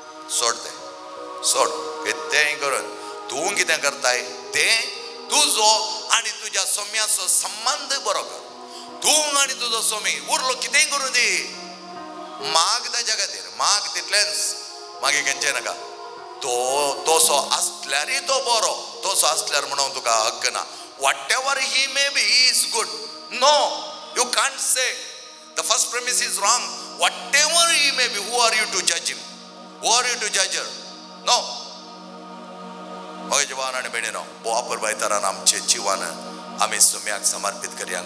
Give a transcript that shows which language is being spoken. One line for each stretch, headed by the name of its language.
Goan Konkani: सोड तें, सोड. कितेंय करून तूं कितें करताय तें तुजो आनी तुज्या सोम्याचो संबंद बरो कर. तूं आनी तुजो सोमी उरलो कितेंय करूं दी. माग ताच्या खातीर, माग तितलेंच, मागीर खंयचें नाका. तोसो आसल्यारय तो बरो, तोसो आसल्यार म्हणून तुका हक्क ना.
English: whatever he may be, he is good. No, you can't say. The first premise is wrong. Whatever he may be, who are you to judge him? Who are you to judge her? No.
Goan Konkani: होय जवान आणि बेणीनो, बोवापर बायतारान आमचे जीवन आमी सोम्याक समर्पित करया.